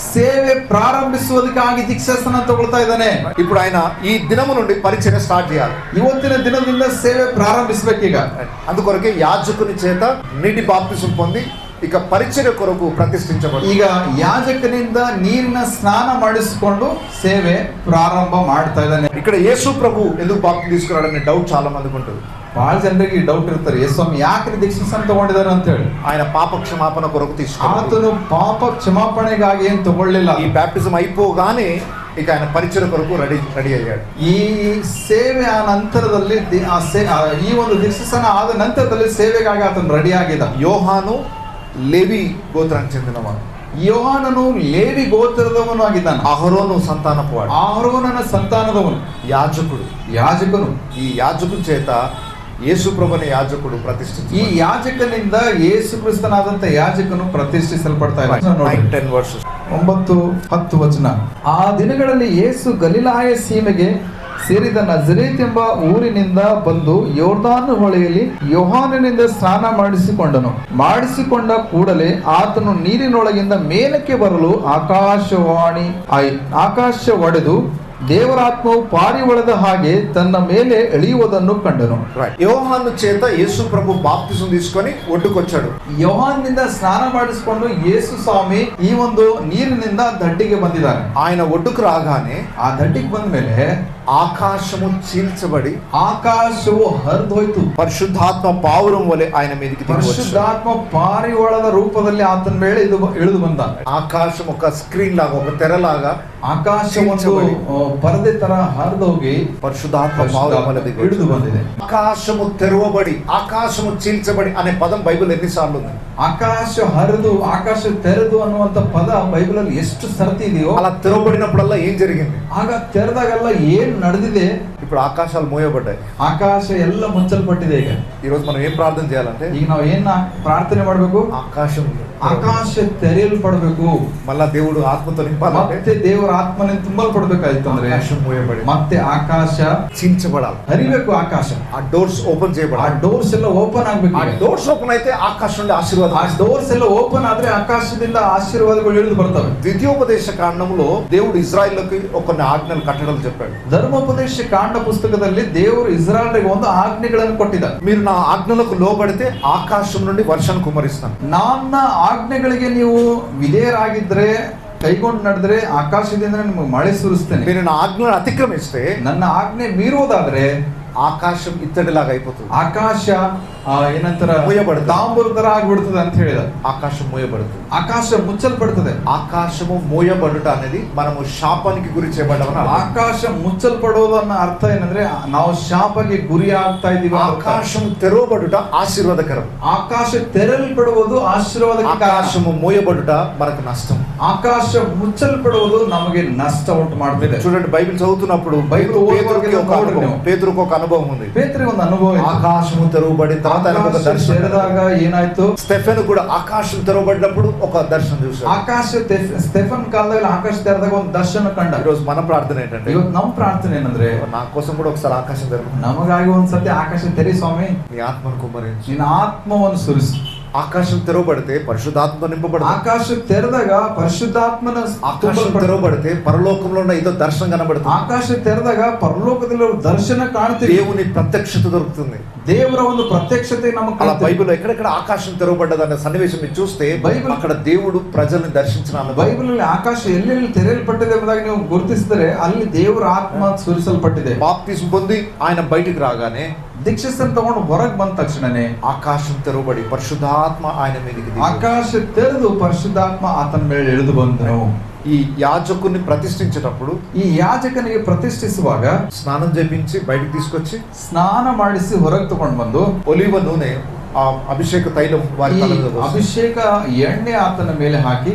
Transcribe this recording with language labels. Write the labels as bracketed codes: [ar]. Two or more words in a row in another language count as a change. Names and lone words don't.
[kn] ಸೇವೆ ಪ್ರಾರಂಭಿಸುವುದಕ್ಕಾಗಿ ದೀಕ್ಷೆಯನ್ನು ತಗೊಳ್ತಾ ಇದ್ದಾನೆ. [te] ఇప్పుడు ఆయన ఈ దినము నుండి పరిచర్య స్టార్ట్ చేయాలి. [kn] ಇವತ್ತಿನ ದಿನದಿಂದ ಸೇವೆ ಪ್ರಾರಂಭಿಸಬೇಕೀಗ. [te] అందుకొరకే యాజకుని చేత నీటి బాప్తిజం పొంది ఇక పరిచర్య కొరకు ప్రతిష్ఠించబడు. [kn] ಈಗ ಯಾಜಕನಿಂದ ನೀರಿನ ಸ್ನಾನ ಮಾಡಿಸಿಕೊಂಡು ಸೇವೆ ಪ್ರಾರಂಭ ಮಾಡ್ತಾ ಇದ್ದಾನೆ. [te] ఇక్కడ యేసు ప్రభు ఎందుకు బాప్తిజం తీసుకున్నాడనే డౌట్ చాలా మందికి ఉంటుంది. [kn] ಬಹಳ ಜನರಿಗೆ ಡೌಟ್ ಇರ್ತಾರೆ, ಯೇಸು ಸ್ವಾಮಿ ಯಾಕೆ ದೀಕ್ಷೆಯನ್ನು ತಗೊಂಡಿದ್ದಾರೆ ಅಂತ ಹೇಳಿ. [te] ఆయన పాప క్షమాపణ కొరకు తీసుకున్నాడు. [kn] ಆತನು ಪಾಪ ಕ್ಷಮಾಪಣೆಗಾಗಿ ಏನು ತಗೊಳ್ಳಿಲ್ಲ. [te] ఈ బ్యాప్టిజం అయిపోగానే ఇక ఆయన పరిచర్య కొరకు రెడీ అయ్యాడు. [kn] ಈ ಸೇವೆ ಆ ನಂತರದಲ್ಲಿ ಈ ಒಂದು ದೀಕ್ಷಾಸ್ನಾನ ಆದ ನಂತರದಲ್ಲಿ ಸೇವೆಗಾಗಿ ಆತನು ರೆಡಿ ಆಗಿದ್ದ. [te] యోహాను లేవి గోత్రానికి చెందినవాడు. [kn] ಯೋಹಾನನು ಲೇವಿ ಗೋತ್ರದವನು ಆಗಿದ್ದಾನೆ. [te] అహరోను సంతానపు వాడు, [kn] ಆರೋನನ ಸಂತಾನದವನು, [te] యాజకుడు. [kn] ಯಾಜಕನು. [te] ఈ యాజకుని చేత యేసు ప్రభుని యాజకుడు [kn] ಈ [te] ప్రతిష్ఠించి [kn] ಯಾಜಕನಿಂದ ಯೇಸು ಕ್ರಿಸ್ತನಾದಂತ ಯಾಜಕನು ಪ್ರತಿಷ್ಠಿಸಲ್ಪಡ್ತಾ ಇದ್ದಾನೆ. [en] 9-10 verses. [kn] 9-10 ವಚನ. ಆ ದಿನಗಳಲ್ಲಿ ಯೇಸು ಗಲಿಲಾಯ ಸೀಮೆಗೆ ಸೇರಿದ ನಜರೇತ್ ಎಂಬ ಊರಿನಿಂದ ಬಂದು ಯೋರ್ದಾನ್ ಹೊಳೆಯಲ್ಲಿ ಯೋಹಾನನಿಂದ ಸ್ನಾನ ಮಾಡಿಸಿಕೊಂಡ ಕೂಡಲೇ ಆತನು ನೀರಿನೊಳಗಿಂದ ಮೇಲಕ್ಕೆ ಬರಲು ಆಕಾಶ ಒಡೆದು ದೇವರಾತ್ಮವು ಪಾರಿವಾಳದ ಹಾಗೆ ತನ್ನ ಮೇಲೆ ಎಳೆಯುವುದನ್ನು ಕಂಡನು. [te] యోహాను చేత యేసు ప్రభు బాప్తిసం తీసుకొని ఒడ్డుకొచ్చాడు. [kn] ಯೋಹಾನ್ನಿಂದ ಸ್ನಾನ ಮಾಡಿಸಿಕೊಂಡು ಯೇಸು ಸ್ವಾಮಿ ಈ ಒಂದು ನೀರಿನಿಂದ ದಡ್ಡಿಗೆ ಬಂದಿದ್ದಾರೆ. [te] ఆయన ఒడ్డుకు రాగానే [kn] ಆ ದಡ್ಡಿಗೆ ಬಂದ ಮೇಲೆ [te] ఆకాశము చీల్చబడి [kn] ಆಕಾಶವು ಹರಿದೋಯ್ತು. [te] పరిశుద్ధాత్మ పావురం వలె ఆయన మీదకి దిగి వచ్చాడు. [kn] ಪರಿಶುದ್ಧಾತ್ಮ ಪಾರಿವಾಳದ ರೂಪದಲ್ಲಿ ಆತನ ಮೇಲೆ ಇಳಿದು ಬಂದ. [te] ఆకాశం ఒక స్క్రీన్ లాగా, ఒక తెరలాగా [kn] ಆಕಾಶ ಒಂದು ಪರದೆ ತರ ಹರಿದೋಗಿ [te] పరిశుద్ధాత్మ పావురం వలె దిగి [kn] ಇಳಿದು ಬಂದಿದೆ. [te] ఆకాశము తెరవబడి, ఆకాశము చీల్చబడి అనే పదం బైబిల్ ఎన్నిసార్లు ఉంది? [kn] ಆಕಾಶ ಹರಿದು ಆಕಾಶ ತೆರೆದು ಅನ್ನುವಂತ ಪದ ಬೈಬಲ್ ಅಲ್ಲಿ ಎಷ್ಟು ಸರ್ತಿ ಇದೆಯೋ [te] అలా తెరవబడినప్పుడల్లా ఏం జరిగింది? [kn] ಆಗ ತೆರೆದಾಗೆಲ್ಲ ಏನ್ ನಡೆದಿದೆ? [te] ఇప్పుడు ఆకాశాలు మోయబడ్డాయి, [kn] ಆಕಾಶ ಎಲ್ಲ ಮುಚ್ಚಲ್ಪಟ್ಟಿದೆ. ಈಗ [te] ఈ రోజు మనం ఏం ప్రార్థన చేయాలంటే, [kn] ಈಗ ನಾವು ಏನ್ ಪ್ರಾರ್ಥನೆ ಮಾಡ್ಬೇಕು? [te] ఆకాశం [kn] ಆಕಾಶ ತೆರೆಯಲ್ಪಡಬೇಕು. [te] మళ్ళా దేవుడు ఆత్మతో నింపాలంటే [kn] ಮತ್ತೆ ದೇವರ ಆತ್ಮನಿಂದ ತುಂಬಲ್ಪಡಬೇಕಾಯ್ತು ಅಂದ್ರೆ [te] ఆకాశం మోయబడి [kn] ಮತ್ತೆ ಆಕಾಶ [te] చీల్చబడాలి, [kn] ಹರಿಬೇಕು. ಆಕಾಶ [te] ఆ [en] doors open [kn] ಆ [te] చేయబడాలి. [kn] ಡೋರ್ಸ್ ಎಲ್ಲ ಓಪನ್ ಆಗ್ಬೇಕು. [te] ఆ [en] doors open [te] అయితే ఆకాశం నుండి ఆశీర్వాదం. [kn] ಆ ಡೋರ್ಸ್ ಎಲ್ಲ ಓಪನ್ ಆದ್ರೆ ಆಕಾಶದಿಂದ ಆಶೀರ್ವಾದಗಳು ಇಳಿದು ಬರ್ತವೆ. [te] ద్వితీయోపదేశ కాండంలో దేవుడు ఇజ్రాయిల్కి కొన్ని ఆజ్ఞలు కట్టడం చెప్పాడు. [kn] ಧರ್ಮೋಪದೇಶ ಕಾಂಡ ಪುಸ್ತಕದಲ್ಲಿ ದೇವರು ಇಸ್ರಾಯೇಲ್ರಿಗೆ ಒಂದು ಆಜ್ಞೆಗಳನ್ನು ಕೊಟ್ಟಿದ್ದ. [te] మీరు నా ఆజ్ఞలకు లోబడితే ఆకాశం నుండి వర్షాన్ని కుమరిస్తాను. [kn] ನನ್ನ ಆಜ್ಞೆಗಳಿಗೆ ನೀವು ವಿಧೇಯರಾಗಿದ್ರೆ, ಕೈಗೊಂಡು ನಡೆದ್ರೆ ಆಕಾಶದಿಂದ ನಿಮಗೆ ಮಳೆ ಸುರಿಸ್ತೇನೆ. [te] మీరు నా ఆజ్ఞలను అతిక్రమిస్తే [kn] ನನ್ನ ಆಜ್ಞೆ ಮೀರುವುದಾದ್ರೆ [te] ఆకాశం ఇత్తడిలాగా అయిపోతుంది. [kn] ಆಕಾಶ ಏನಂತಾರ ಮೋಯಬಡುತ್ತೆ. ತಾಂಬೂರು ತರ ಆಗ್ಬಿಡ್ತದೆ ಅಂತ ಹೇಳಿದ. [te] ఆకాశం మోయబడుతుంది. [kn] ಆಕಾಶ ಮುಚ್ಚಲ್ಪಡ್ತದೆ. [te] ఆకాశము మోయబడుట అనేది మనము శాపానికి గురి చేయబడ్డామని అర్థం. [kn] ಆಕಾಶ ಮುಚ್ಚಲ್ಪಡೋದನ್ನ ಅರ್ಥ ಏನಂದ್ರೆ ನಾವು ಶಾಪಗೆ ಗುರಿ ಆಗ್ತಾ ಇದೀವಿ. [te] ఆకాశం తెరవబడుట ఆశీర్వాదకరం. [kn] ಆಕಾಶ ತೆರಲ್ಪಡುವುದು ಆಶೀರ್ವಾದಕ್ಕೆ ಕಾರಣ. [te] ఆకాశము మోయబడుట మనకు నష్టం. [kn] ಆಕಾಶ ಮುಚ್ಚಲ್ಪಡುವುದು ನಮಗೆ ನಷ್ಟ ಉಂಟು ಮಾಡ್ತಿದೆ. [te] చూడండి, బైబిల్ చదువుతున్నప్పుడు బైబిల్ పేతురుకు ఒక అనుభవం ఉంది. [kn] ಪೇತ್ರನಿಗೆ ಒಂದು ಅನುಭವ ಇದೆ. [te] ఆకాశము తెరవబడి తర్వాత ఆయనకు ఒక దర్శనం. [kn] ತೆರೆದಾಗ ಏನಾಯ್ತು? [te] స్టెఫెన్ కూడా ఆకాశం తెరవబడినప్పుడు ఒక దర్శనం చూశాడు. [kn] ಆಕಾಶ ಸ್ಟೆಫನ್ ಕಾಲದಲ್ಲಿ ಆಕಾಶ ತೆರೆದಾಗ ಒಂದು ದರ್ಶನ ಕಂಡ. [te] ఈరోజు మన ప్రార్థన ఏంటంటే, [kn] ಇವತ್ತು ನಮ್ಮ ಪ್ರಾರ್ಥನೆ ಏನಂದ್ರೆ, [te] నా కోసం కూడా ఒకసారి ఆకాశం తెరవు, [kn] ನಮಗಾಗಿ ಒಂದ್ಸತಿ ಆಕಾಶ ತೆರಿ ಸ್ವಾಮಿ, [te] నీ ఆత్మను కుమ్మరించి. [kn] ನಿನ್ನ ಆತ್ಮವನ್ನು ಸುರಿಸು. [te] ఆకాశం తెరవబడితే పరిశుద్ధాత్మతో నింపబడదు. [kn] ಆಕಾಶ ತೆರೆದಾಗ ಪರಿಶುದ್ಧಾತ್ಮನ [te] ఆకాశం తెరవబడితే పరలోకంలో ఉన్న ఏదో దర్శనం కనబడుతుంది. [kn] ಆಕಾಶ ತೆರೆದಾಗ ಪರಲೋಕದಲ್ಲಿ ದರ್ಶನ ಕಾಣ್ತೀವಿ. [te] దేవుని ప్రత్యక్షత దొరుకుతుంది. [kn] ದೇವರ ಒಂದು ಪ್ರತ್ಯಕ್ಷತೆ ನಮಗೆ [te] అలా బైబిల్లో ఎక్కడెక్కడ ఆకాశం తెరవబడ్డదనే సన్నివేశం మీరు చూస్తే బైబిల్ అక్కడ దేవుడు ప్రజల్ని దర్శించిన [kn] ಬೈಬಲ್ ಅಲ್ಲಿ ಆಕಾಶ ಎಲ್ಲೆಲ್ಲಿ ತೆರೆಯಲ್ಪಟ್ಟಿದೆ ಎಂಬುದಾಗಿ ನೀವು ಗುರುತಿಸಿದರೆ ಅಲ್ಲಿ ದೇವರ ಆತ್ಮ ಸುರಿಸಲ್ಪಟ್ಟಿದೆ. [te] బాప్తిస్మ పొంది ఆయన బయటికి రాగానే, [kn] ದೀಕ್ಷೆಯನ್ನು ತಗೊಂಡು ಹೊರಗೆ ಬಂದ ತಕ್ಷಣನೇ [te] ఆకాశం తెరవబడి పరిశుద్ధాత్మ ఆయన మీదకి దిగి [kn] ಆಕಾಶ ತೆರೆದು ಪರಿಶುದ್ಧಾತ್ಮ ಆತನ ಮೇಲೆ ಇಳಿದು ಬಂದನು. [te] ఈ యాజకుని ప్రతిష్ఠించేటప్పుడు, [kn] ಈ ಯಾಜಕನಿಗೆ ಪ್ರತಿಷ್ಠಿಸುವಾಗ [te] స్నానం చేపించి బయటికి తీసుకొచ్చి [kn] ಸ್ನಾನ ಮಾಡಿಸಿ ಹೊರಗೆ ತಗೊಂಡು ಬಂದು [te] ఒలివ నూనె, ఆ అభిషేక తైలం వారి [kn] ಈ [te] తల మీద పోసి, [kn] ಅಭಿಷೇಕ ಎಣ್ಣೆ ಆತನ ಮೇಲೆ ಹಾಕಿ,